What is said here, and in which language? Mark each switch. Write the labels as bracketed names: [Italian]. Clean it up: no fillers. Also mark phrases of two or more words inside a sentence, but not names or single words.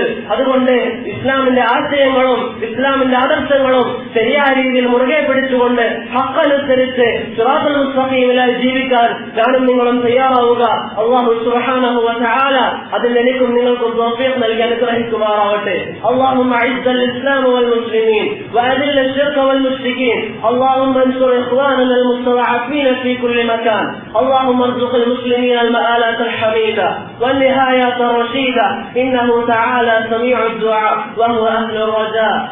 [Malayalam] അതുകൊണ്ട് ഇസ്ലാമിന്റെ ആശയങ്ങളും ഇസ്ലാമിന്റെ ആദർശങ്ങളും ശരിയായ രീതിയിൽ മുറുകെ പിടിച്ചുകൊണ്ട് ഹഖനുസരിച്ച് [Arabic] الصراط المستقيم [Malayalam] ജീവിക്കാൻ ഞാനും നിങ്ങളും തയ്യാറാവുക. അല്ലാഹു [Arabic] سبحانه وتعالى [Malayalam] അതിന് എനിക്കും നിങ്ങൾക്കും തൗഫീഖ് നൽകി അനുഗ്രഹിക്കുമാറാവട്ടെ. [Arabic] اللهم اعز الاسلام والمسلمين واذل الشرك والمشركين. اللهم انصر اخواننا المستضعفين في كل مكان. اللهم ارزق المسلمين المآلات الحميدة والنهايات الرشيدة. انه تعالى سميع الدعاء وهو اهل الرجاء.